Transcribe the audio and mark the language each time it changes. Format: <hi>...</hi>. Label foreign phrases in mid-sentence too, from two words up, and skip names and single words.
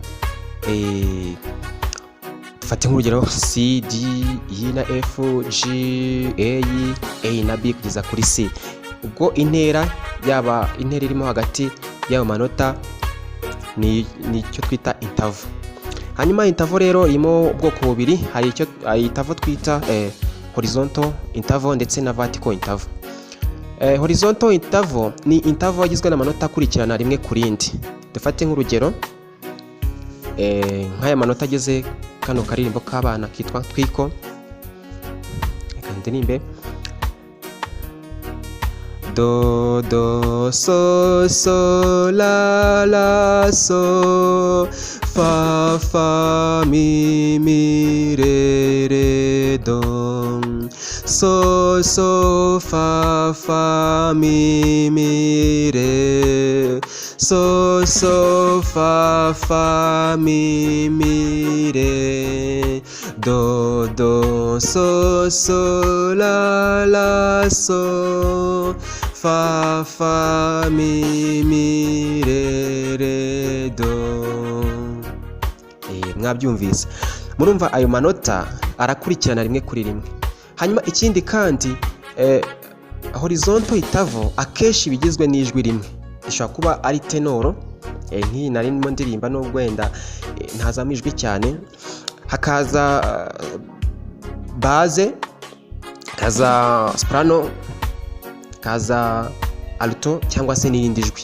<rw>Dufate nk'urugero C, D, E na F, G, A na B kugeza kuri C. Ubwo intera yaba intera irimo hagati y'ayo manota ni cyo twita interval. Hanyuma interval rero irimo ubwoko bubiri, hari interval twita</rw> <en>horizontal interval</en> <rw>ndetse na</rw> <en>vertical interval. Horizontal interval</en> <rw>ni interval igizwe n'amanota akurikirana rimwe ku rindi. Dufate nk'urugero nk'aya manota ageze kano karirimbo k'abana kitwa Twiko. Reka ndirimbe do do so so la la so fa fa mi mi re re do so so fa fa mi mi re so so fa fa mi mi re do do so so la la so fa fa mi mi re re do. Mwabyumvise, murumva ayo manota arakurikirana rimwe kuri rimwe. Hanyuma ikindi kandi</rw> <en>horizontal interval</en> <rw>akeshi bigizwe n'ijwi rimwe. Ishobora kuba ari tenoro, nk'iyi nari ndimo ndirimba n'ubwo wenda ntazamo ijwi cyane, hakaza base, hakaza soprano, hakaza alto cyangwa se n'irindi jwi.</rw>